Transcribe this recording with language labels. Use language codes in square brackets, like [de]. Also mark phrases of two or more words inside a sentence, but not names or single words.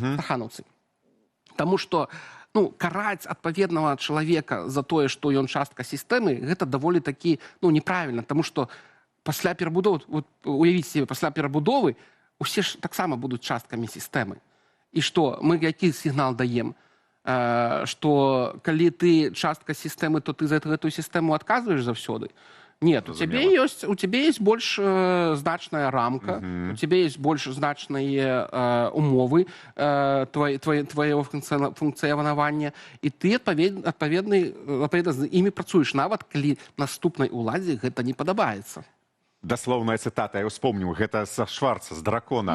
[be] Таму што караць адпаведнага чалавека за тое, што ён частка сістэмы, гэта даволі такі неправільна, таму што пасля перабудовы, уявіце себе, пасля перабудовы усе ж таксама будуць часткамі сістэмы. І што, мы які сігнал даем? Што калі ты частка сістэмы, то ты за гэтую сістэму адказваеш заўсёды? [ru] Нет, у тебя есть [be] больш значная рамка, [ru] у тебя есть [be] больш значныя умовы твоего функцыянавання, і ты адпаведна з імі працуеш, нават калі наступнай уладзе гэта не падабаецца. Даслоўная цытата, я ўспомніў, гэта са Шварца, з дракона.